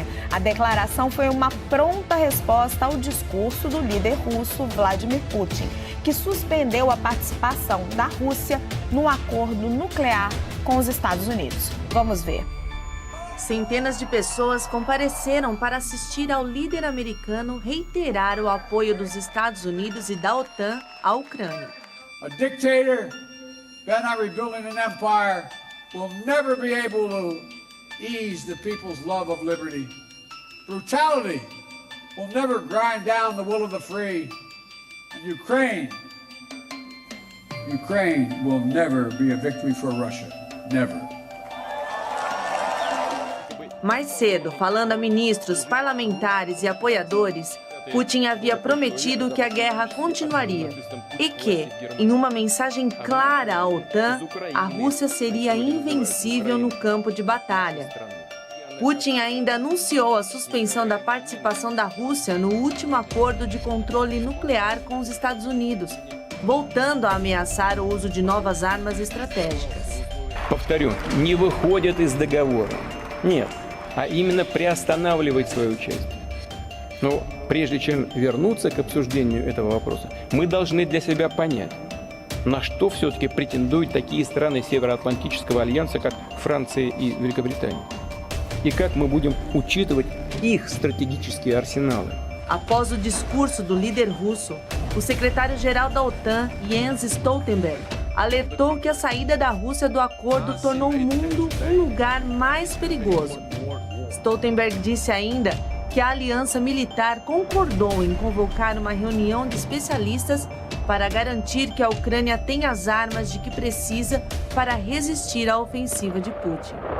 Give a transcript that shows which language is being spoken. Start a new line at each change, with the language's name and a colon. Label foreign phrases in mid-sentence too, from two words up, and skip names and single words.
Portuguese: A declaração foi uma pronta resposta ao discurso do líder russo Vladimir Putin, que suspendeu a participação da Rússia no acordo nuclear com os Estados Unidos. Vamos ver. Centenas de pessoas compareceram para assistir ao líder americano reiterar o apoio dos Estados Unidos e da OTAN à Ucrânia.
English: A dictator bent on rebuilding an empire will never be able to ease the people's love of liberty. Brutality will never grind down the will of the free. And Ukraine will never be a victory for Russia. Never.
Portuguese: Mais cedo, falando a ministros, parlamentares e apoiadores, Putin havia prometido que a guerra continuaria e que, em uma mensagem clara à OTAN, a Rússia seria invencível no campo de batalha. Putin ainda anunciou a suspensão da participação da Rússia no último acordo de controle nuclear com os Estados Unidos, voltando a ameaçar o uso de novas armas estratégicas.
Russian: Повторю, не выходят из договора. Нет. А именно приостанавливать свое участие. Но прежде чем вернуться к обсуждению этого вопроса, мы должны для себя понять, на что все-таки претендуют такие страны Североатлантического альянса, как Франция и Великобритания. И как мы будем учитывать их стратегические арсеналы.
Portuguese: Após o discurso do líder russo, o secretário-geral da OTAN, Jens Stoltenberg, alertou que a saída da Rússia do acordo tornou o mundo um lugar mais perigoso. Stoltenberg disse ainda que a aliança militar concordou em convocar uma reunião de especialistas para garantir que a Ucrânia tem as armas de que precisa para resistir à ofensiva de Putin.